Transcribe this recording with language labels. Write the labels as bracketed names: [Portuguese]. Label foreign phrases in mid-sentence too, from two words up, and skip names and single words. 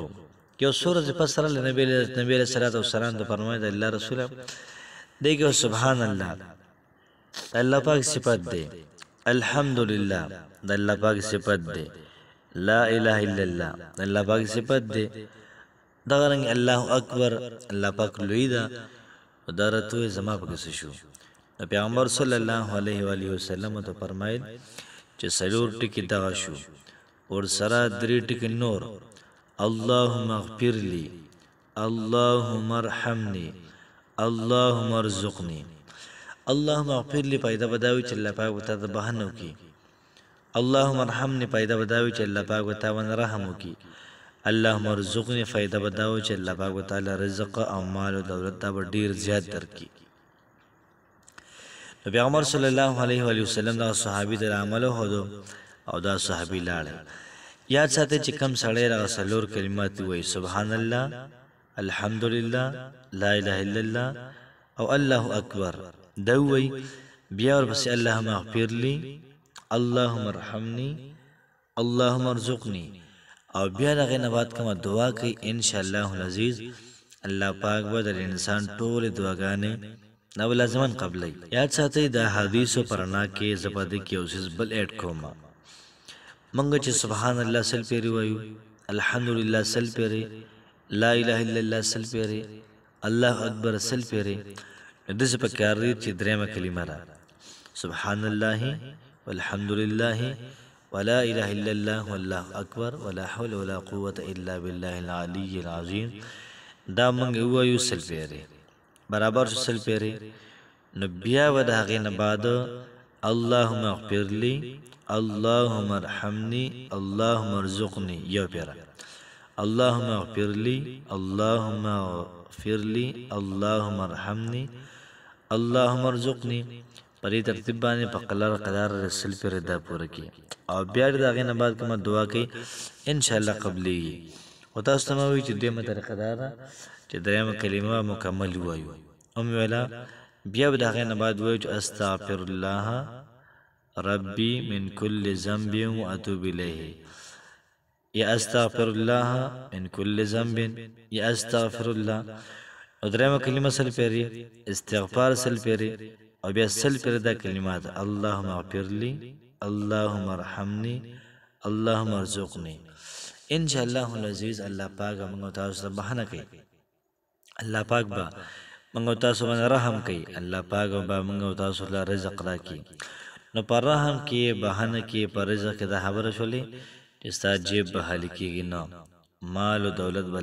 [Pashto] یو څو ورځې پس راغلی نبي [Arabic] علیه الصلاة والسلام [Pashto] ته فرمایي د الله رسوله دی که [Arabic] سبحان الله [Pashto] د الله پاک صفت دی، الحمدلله د الله پاک صفت دی، [Arabic] لا اله الا الله [Pashto] د الله پاک صفت دی، دغه رنګ [Arabic] الله اکبر [Pashto] الله پاک لوی ده. دا راته زما پکې څه شو؟ پیغمبر [Arabic] صلی الله علیه و آله وسلم [Pashto] ته فرمایل چې څلور ټکي دغه شو ور سره درې ټکي نور: [Arabic] اللهم اغفر لي، اللهم ارحمني، اللهم ارزقني. اللهم اغفر لي [Pashto] پیدا بداوي چې الله پاک وته بهانه وکي، [Arabic] اللهم ارحمني [Pashto] پیدا بداوي چې الله پاک وته ون رحم وکي، [Arabic] اللهم ارزقني [Pashto] فائدہ بداوي چې الله پاک وتعالى رزق او مال او دولت دا ډیر زیات درکړي. پیغمبر [Arabic] صلی الله علیه و وسلم [Pashto] دا صحابي د عمل هودو او دا صحابي لاړ. یاد ساتئ چې کم سړی را څلور کلمات وایي: [Arabic] سبحان الله، [Pashto] الحمدلله، [Arabic] لا اله الا الله [Pashto] او [Arabic] الله اکبر. [Pashto] دا وایي بیا ورپسې [Arabic] اللهم اغفر لي، اللهم ارحمني، اللهم ارزقني [Pashto] او بیا دغه نه بعد کومه دعا کوي [Arabic] ان شاء الله العزیز [Pashto] الله پاک به د انسان ټول دعاګانې نو لازمن قبلې. یاد ساتئ دا حدیث پرنا کې زبده کې اوسس بل اډ کوما منګه چې [Arabic] سبحان الله [Pashto] سل پیری وایو الحمدلله سل پیری [Arabic] لا اله الا الله [Pashto] سل پیری [Arabic] الله اکبر [Pashto] سل پیری د څه په کار دی چې درېمه کلمه را [Arabic] سبحان الله والحمد لله ولا اله الا الله والله اکبر ولا حول ولا قوه الا بالله العلي العظيم [Pashto] دا موږ وایو سل پیری برابر سل پیری نو بیا و د هغې نه بعد [Arabic] اللهم اغفر لي اللهم ارحمني اللهم ارزقني [Pashto] یو پیره [Arabic] اللهم اغفر لي اللهم اغفر لي اللهم ارحمني اللهم ارزقني [Pashto] په دې ترتیب باندې په قدر رسل پر دا پوره کی او بیا د هغې نه بعد کومه دعا کوي [Arabic] ان شاء الله [Pashto] قبلېږي خو تاسو ته مې وایي چې دویمه طریقه دا ده چې درېیمه کلمه مکمل ووایو ویله بیا به د هغې نه بعد وایو چې [Arabic] استغفر الله ربي من كل ذنب واتوب الیه یا استغفر الله من كل ذنب یا استغفر الله [Pashto] او درېیمه کلمه سل پیری استغفار سل پیری او بیا سل پیری دا کلمات [Arabic] اللهم اغفر لي اللهم ارحمني اللهم ارزقني ان شاء الله العزیز [Pashto] الله پاک موږ تاسو ته بهانه کوي الله پاک با موږ تاسو باندې رحم کوي الله پاک با موږ تاسو له رزق راکړي نو پر رحم کې بهانه کې پر رزق کې دا خبره شولې چې ستا جیب به خالی کېږي نه مال او دولت به